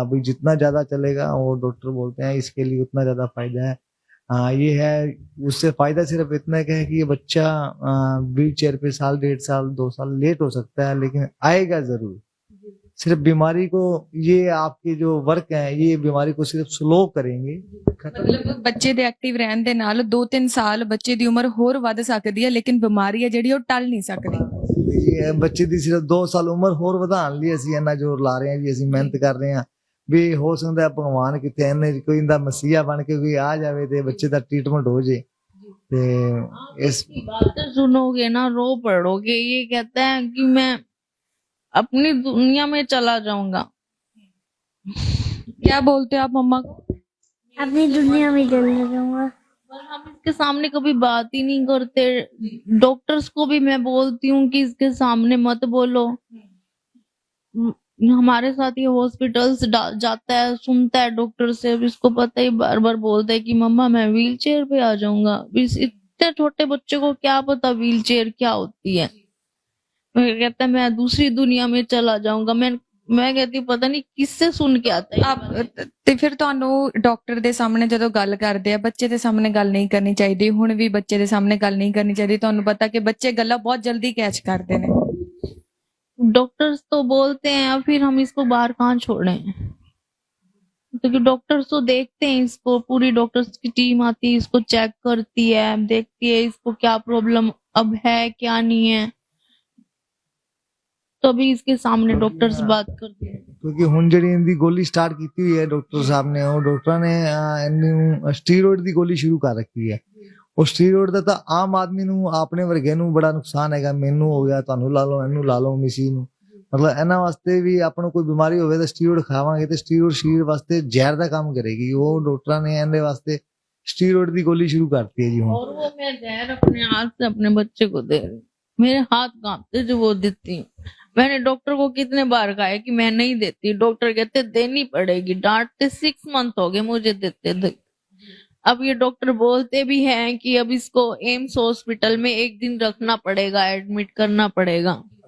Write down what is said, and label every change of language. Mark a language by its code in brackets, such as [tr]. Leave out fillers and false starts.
[hi] अभी जितना ज्यादा चलेगा वो डॉक्टर बोलते हैं इसके लिए उतना ज्यादा फायदा है। हाँ ये है, उससे फायदा सिर्फ इतना क्या है कि ये बच्चा व्हील चेयर पे साल, 1.5 साल, 2 साल लेट हो सकता है, लेकिन आएगा जरूर। सिर्फ बीमारी को, ये आपके जो वर्क है ये बीमारी को सिर्फ स्लो करेंगे। [pa] ਮਤਲਬ ਬੱਚੇ ਦੇ ਐਕਟਿਵ ਰਹਿਣ ਦੇ ਨਾਲ 2-3 ਸਾਲ ਬੱਚੇ ਦੀ ਉਮਰ ਹੋਰ ਵੱਧ ਸਕਦੀ ਹੈ, ਲੇਕਿਨ ਬਿਮਾਰੀ ਹੈ ਜਿਹੜੀ ਉਹ ਟਲ ਨਹੀਂ ਸਕਦੀ। ਇਹ ਬੱਚੇ ਦੀ ਸਿਰਫ 2 ਸਾਲ ਉਮਰ ਹੋਰ ਵਧਾਉਣ ਲਈ ਅਸੀਂ ਇੰਨਾ ਜ਼ੋਰ ਲਾ ਰਹੇ ਹਾਂ ਜੀ, ਅਸੀਂ ਮਿਹਨਤ ਕਰ ਰਹੇ ਹਾਂ ਵੀ ਹੋ ਸਕਦਾ ਭਗਵਾਨ ਕਿਤੇ ਇਹਨੇ ਕੋਈ ਇਹਦਾ ਮਸੀਹਾ ਬਣ ਕੇ ਕੋਈ ਆ ਜਾਵੇ ਤੇ ਬੱਚੇ ਦਾ ਟ੍ਰੀਟਮੈਂਟ ਹੋ ਜੇ। ਤੇ इस [hi] बातें सुनोगे ना रो पड़ोगे। ये कहता है कि मैं अपनी दुनिया में चला जाऊंगा। क्या बोलते हो आप मम्मा को? अपनी दुनिया में चला जाऊंगा। पर हम इसके सामने कभी बात ही नहीं करते। डॉक्टर्स को भी मैं बोलती हूँ कि इसके सामने मत बोलो। हमारे साथ ये हॉस्पिटल्स जाता है, सुनता है डॉक्टर से। अब इसको पता ही बार बार बोलता है कि मम्मा मैं व्हील चेयर पे आ जाऊंगा। इस इतने छोटे बच्चे को क्या पता व्हील चेयर क्या होती है। कहता है मैं दूसरी दुनिया में चला जाऊंगा। मैं कहती हूँ पता नहीं किससे सुन के आता है। [pa] ਆਪ ਤੇ ਫਿਰ ਤੁਹਾਨੂੰ ਡਾਕਟਰ ਦੇ ਸਾਹਮਣੇ ਜਦੋਂ ਗੱਲ ਕਰਦੇ ਆ, ਬੱਚੇ ਦੇ ਸਾਹਮਣੇ ਗੱਲ ਨਹੀਂ ਕਰਨੀ ਚਾਹੀਦੀ, ਹੁਣ ਵੀ ਬੱਚੇ ਦੇ ਸਾਹਮਣੇ ਗੱਲ ਨਹੀਂ ਕਰਨੀ ਚਾਹੀਦੀ। ਤੁਹਾਨੂੰ ਪਤਾ ਕਿ ਬੱਚੇ ਗੱਲਾਂ ਬਹੁਤ ਜਲਦੀ ਕੈਚ ਕਰਦੇ ਨੇ। [hi] डॉक्टर्स तो बोलते हैं, अब फिर हम इसको बाहर कहाँ छोड़ें, क्योंकि डॉक्टर्स तो देखते हैं इसको। पूरी डॉक्टर्स की टीम आती है, इसको चेक करती है, देखती है इसको क्या प्रॉब्लम अब है क्या नहीं है, तभी इसके सामने डॉक्टर्स बात करते हैं। [pa] ਕਿਉਂਕਿ ਹੁਣ ਜਿਹੜੀ ਇਹਦੀ ਗੋਲੀ ਸਟਾਰਟ ਕੀਤੀ ਹੋਈ ਹੈ ਡਾਕਟਰ ਸਾਹਿਬ ਨੇ, ਉਹ ਡਾਕਟਰਾਂ ਨੇ ਇਹਨੂੰ ਸਟੀਰੋਇਡ ਦੀ ਗੋਲੀ ਸ਼ੁਰੂ ਕਰ ਰੱਖੀ ਹੈ। ਉਹ ਸਟੀਰੋਇਡ ਦਾ ਤਾਂ ਆਮ ਆਦਮੀ ਨੂੰ, ਆਪਣੇ ਵਰਗੇ ਨੂੰ ਬੜਾ ਨੁਕਸਾਨ ਹੈਗਾ। ਮੈਨੂੰ ਹੋ ਗਿਆ, ਤੁਹਾਨੂੰ ਲਾ ਲਓ, ਇਹਨੂੰ ਲਾ ਲਓ, ਮਿਸੀ ਨੂੰ। ਮਤਲਬ ਇਹਨਾਂ ਵਾਸਤੇ ਵੀ ਆਪਾਂ ਨੂੰ ਕੋਈ ਬਿਮਾਰੀ ਹੋਵੇ ਤਾਂ ਸਟੀਰੋਇਡ ਖਾਵਾਂਗੇ ਤੇ ਸਟੀਰੋਇਡ ਸਰੀਰ ਵਾਸਤੇ ਜ਼ਹਿਰ ਦਾ ਕੰਮ ਕਰੇਗੀ। ਉਹ ਡਾਕਟਰਾਂ ਨੇ ਇਹਦੇ ਵਾਸਤੇ [hi] स्टीरॉयड की गोली शुरू करती है जी। और वो मैं जहर अपने हाथ से अपने बच्चे को दे रही, मेरे हाथ कांपते जो वो देती हूँ। मैंने डॉक्टर को कितने बार कहा है कि मैं नहीं देती, डॉक्टर कहते देनी पड़ेगी, डांटते। 6 मंथ हो गए मुझे देते। अब ये डॉक्टर बोलते भी हैं कि अब इसको एम्स हॉस्पिटल में 1 दिन रखना पड़ेगा, एडमिट करना पड़ेगा।